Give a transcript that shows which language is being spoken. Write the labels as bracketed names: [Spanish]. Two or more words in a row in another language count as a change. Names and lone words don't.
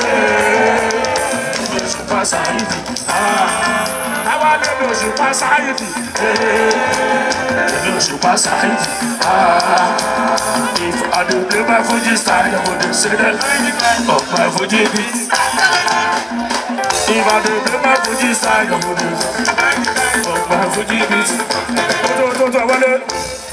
[Yoruba] Òṣùpá Sáyidì àwa lẹ́nu Òṣùpá Sáyidì [Nigerian Pidgin] Òṣùpá Sáyidì if I dey play my Fuji style I go dey say the line of my Fuji beat. If I dey play my Fuji style I go dey say the line of my Fuji beat.